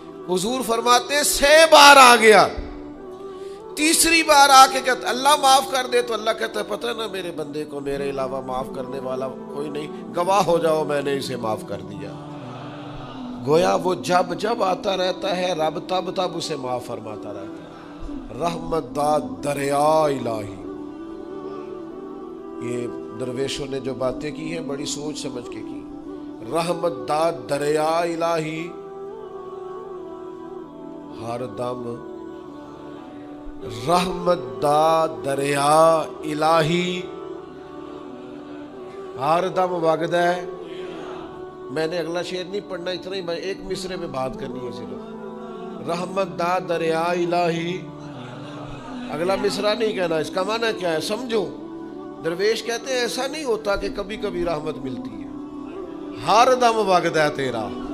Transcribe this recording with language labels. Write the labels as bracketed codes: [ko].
[ur] حضور فرماتے ہیں 6 بار آ گیا، تیسری بار آ کے کہتا اللہ معاف کر دے، تو اللہ کہتا ہے پتہ نا میرے بندے کو میرے علاوہ معاف کرنے والا کوئی نہیں، گواہ ہو جاؤ میں نے اسے معاف کر دیا. گویا وہ جب جب آتا رہتا ہے رب تب تب اسے معاف فرماتا رہتا ہے. [pa] رحمت دا دریا الہی. [ur] یہ درویشوں نے جو باتیں کی ہیں بڑی سوچ سمجھ کے کی. [pa] رحمت دا دریا الہی ہر دم، رحمت دا دریا الہی ہر دم وگدا ہے. [ur] میں نے اگلا شعر نہیں پڑھنا، اتنا ہی میں ایک مصرے میں بات کرنی ہے صرف. [pa] رحمت دا دریا الہی، [ur] اگلا مصرع نہیں کہنا. اس کا معنی کیا ہے سمجھو. درویش کہتے ہیں ایسا نہیں ہوتا کہ کبھی کبھی رحمت ملتی ہے، [pa] ہر دم وگدا ہے تیرا.